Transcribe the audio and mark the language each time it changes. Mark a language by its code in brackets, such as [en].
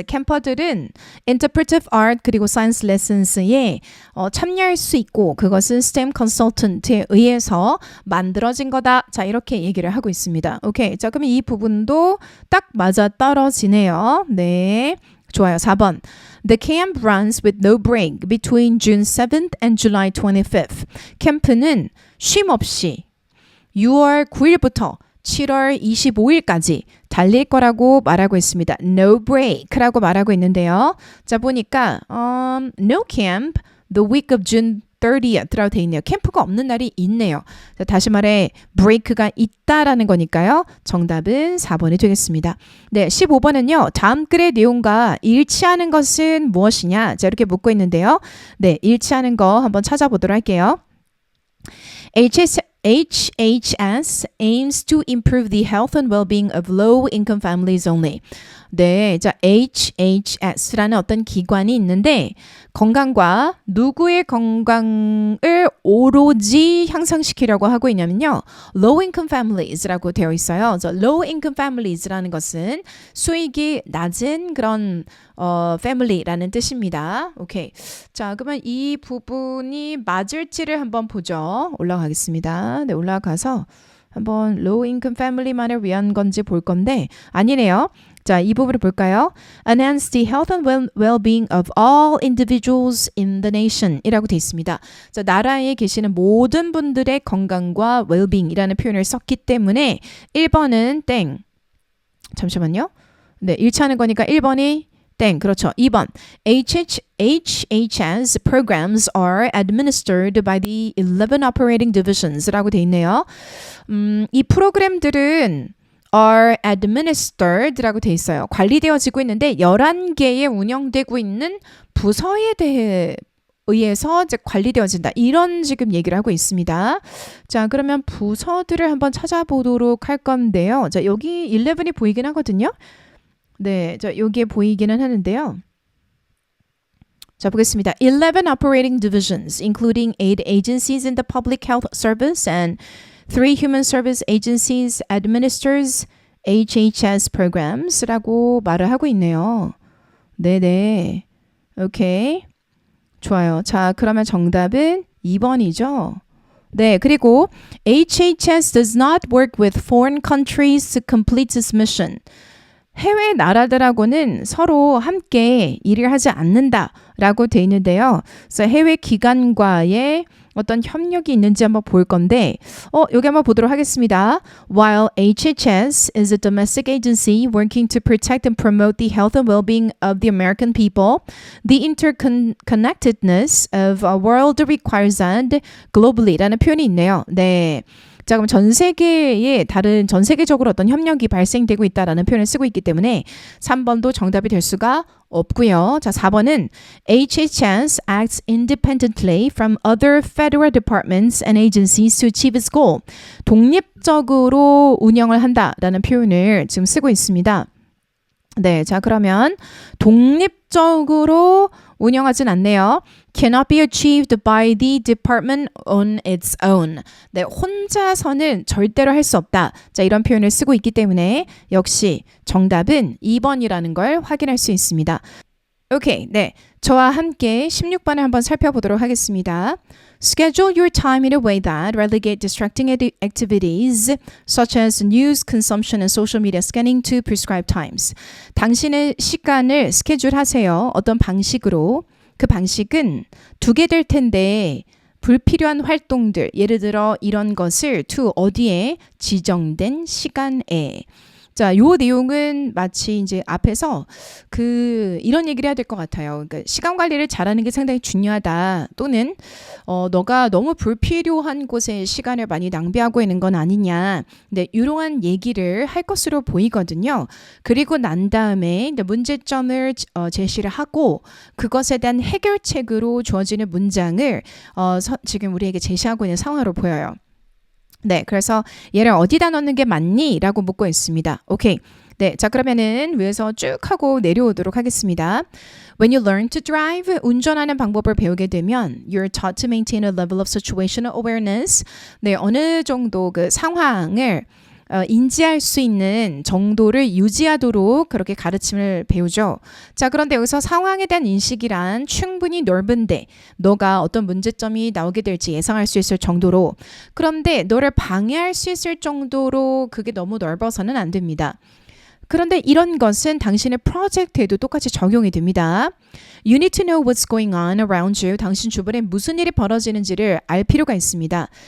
[ko] 캠퍼들은 [en] interpretive art [ko] 그리고 [en] science lessons [ko] 에 참여할 수 있고 그것은 STEM consultant에 의해서 만들어진 거다. 자, 이렇게 얘기를 하고 있습니다. 오케이. 자, 그러면 이 부분도 딱 맞아 떨어지네요. 네. 좋아요. 4번. [en] The camp runs with no break between June 7th and July 25th. [ko] 캠프는 쉼 없이 6월 9일부터 7월 25일까지 달릴 거라고 말하고 있습니다. No break라고 말하고 있는데요. 자, 보니까 [en] no camp the week of June 30th [ko] 라고 돼 있네요. 캠프가 없는 날이 있네요. 자, 다시 말해 break가 있다라는 거니까요. 정답은 4번이 되겠습니다. 네, 15번은요. 다음 글의 내용과 일치하는 것은 무엇이냐? 자, 이렇게 묻고 있는데요. 네, 일치하는 거 한번 찾아보도록 할게요. [en] HHS aims to improve the health and well-being of low-income families only. [ko] 네, 자, HHS라는 어떤 기관이 있는데 건강과 누구의 건강을 오로지 향상시키려고 하고 있냐면요. Low-income families라고 되어 있어요. 그래서 low-income families라는 것은 수익이 낮은 그런 family라는 뜻입니다. 오케이. 자, 그러면 이 부분이 맞을지를 한번 보죠. 올라가겠습니다. 네, 올라가서 한번 low-income family만을 위한 건지 볼 건데 아니네요. 자, 이 부분을 볼까요? [en] Enhance the health and well-being of all individuals in the nation [ko] 이라고 되어 있습니다. 자, 나라에 계시는 모든 분들의 건강과 well-being이라는 표현을 썼기 때문에 1번은 땡. 잠시만요. 네, 일치하는 거니까 1번이 땡, 그렇죠. 2번. [en] HHS programs are administered by the 11 operating divisions라고 [ko] 돼 있네요. 이 프로그램들은 are administered라고 돼 있어요. 관리되어지고 있는데 11개의 운영되고 있는 부서에 대해 의해서 이제 관리되어진다. 이런 지금 얘기를 하고 있습니다. 자, 그러면 부서들을 한번 찾아보도록 할 건데요. 자, 여기 11이 보이긴 하거든요. 네, 자, 여기에 보이기는 하는데요. 자, 보겠습니다. [en] 11 operating divisions, including 8 agencies in the public health service and 3 human service agencies administers HHS programs라고 [ko] 말을 하고 있네요. 네네. 오케이. 좋아요. 자, 그러면 정답은 2번이죠. 네, 그리고 [en] HHS does not work with foreign countries to complete its mission. [ko] 해외 나라들하고는 서로 함께 일을 하지 않는다라고 돼 있는데요. 그래서 해외 기관과의 어떤 협력이 있는지 한번 볼 건데 여기 한번 보도록 하겠습니다. [en] While HHS is a domestic agency working to protect and promote the health and well-being of the American people, the interconnectedness of our world requires that globally 라는 [ko] 표현이 있네요. 네. 자, 그럼 전 세계적으로 어떤 협력이 발생되고 있다라는 표현을 쓰고 있기 때문에 3번도 정답이 될 수가 없고요. 자, 4번은 [en] HHS acts independently from other federal departments and agencies to achieve its goal. [ko] 독립적으로 운영을 한다라는 표현을 지금 쓰고 있습니다. 네, 자, 그러면 독립적으로 운영하진 않네요. [en] Cannot be achieved by the department on its own. [ko] 네, 혼자서는 절대로 할 수 없다. 자, 이런 표현을 쓰고 있기 때문에 역시 정답은 2번이라는 걸 확인할 수 있습니다. 오케이, 네, 저와 함께 16번을 한번 살펴보도록 하겠습니다. [en] Schedule your time in a way that relegate distracting activities such as news consumption and social media scanning to prescribed times. [ko] 당신의 시간을 스케줄하세요. 어떤 방식으로. 그 방식은 두 개 될 텐데 불필요한 활동들, 예를 들어 이런 것을 to 어디에 지정된 시간에. 자, 요 내용은 마치 이제 앞에서 이런 얘기를 해야 될 것 같아요. 그러니까 시간 관리를 잘하는 게 상당히 중요하다. 또는 너가 너무 불필요한 곳에 시간을 많이 낭비하고 있는 건 아니냐. 네, 이러한 얘기를 할 것으로 보이거든요. 그리고 난 다음에 문제점을 제시를 하고 그것에 대한 해결책으로 주어지는 문장을 지금 우리에게 제시하고 있는 상황으로 보여요. 네, 그래서 얘를 어디다 넣는 게 맞니? 라고 묻고 있습니다. 오케이. 네, 자, 그러면은 위에서 쭉 하고 내려오도록 하겠습니다. [en] When you learn to drive, [ko] 운전하는 방법을 배우게 되면 [en] you're taught to maintain a level of situational awareness. [ko] 네, 어느 정도 그 상황을 인지할 수 있는 정도를 유지하도록 그렇게 가르침을 배우죠. 자, 그런데 여기서 상황에 대한 인식이란 충분히 넓은데 너가 어떤 문제점이 나오게 될지 예상할 수 있을 정도로, 그런데 너를 방해할 수 있을 정도로 그게 너무 넓어서는 안 됩니다. 그런데 이런 것은 당신의 프로젝트에도 똑같이 적용이 됩니다. [en] You need to know what's going on around you. [ko] 당신 주변에 무슨 일이 벌어지는지를 알 필요가 있습니다.